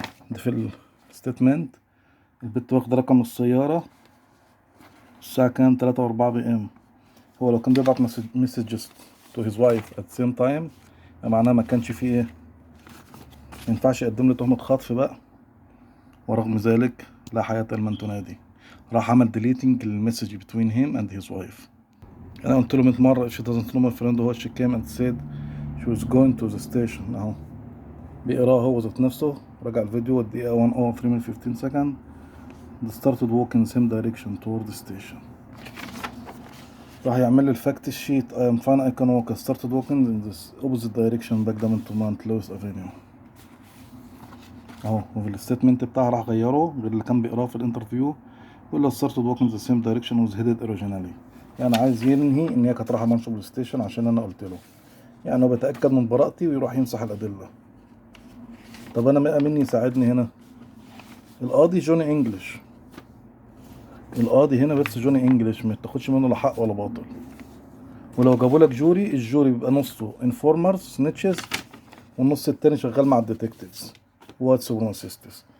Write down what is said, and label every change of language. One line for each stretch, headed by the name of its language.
Arabic: ده في الستيتمنت. البت واخدة رقم السيارة الساعة كام 3:04 PM. هو لو كان بيبعت مسجز
English: to his wife at the same time
Arabic: معناه ما كانش فيه ايه، مينفعش يقدم له تهمة خطف بقى. ورغم ذلك لا حياة لمن تنادي. راح عمل
English: deleting المسج between him and his wife.
Arabic: انا قلت له 100 مرة
English: if she doesn't know my friend who she came and said she was going to the station.
Arabic: اهو بيقراه هو ذات نفسه. رجع الفيديو الدقيقة 1:03:15
English: they started walking the same direction toward the station.
Arabic: راح يعمل لي الفاكت شيت
English: I am fine I can walk. I started walking in this opposite direction back down to Mount Louis Avenue.
Arabic: اهو وفي الستيتمنت بتاعه راح غيره غير اللي كان بيقراه في الانترفيو. يقول له
English: started walking the same direction was headed originally.
Arabic: يعني عايز ينهي ان هي كانت رايحة مانشوفيل ستيشن عشان انا قلت له. يعني هو بيتأكد من براءتي ويروح يمسح الأدلة. طب انا مين يساعدني هنا؟ القاضي جوني انجلش. القاضي هنا بس جوني انجلش، ما تاخدش منه لا حق ولا باطل. ولو جابوا لك جوري، الجوري بيبقى نصه انفورمرز سنيتشز والنص التاني شغال مع الديتكتيفز واتس وماسيستس.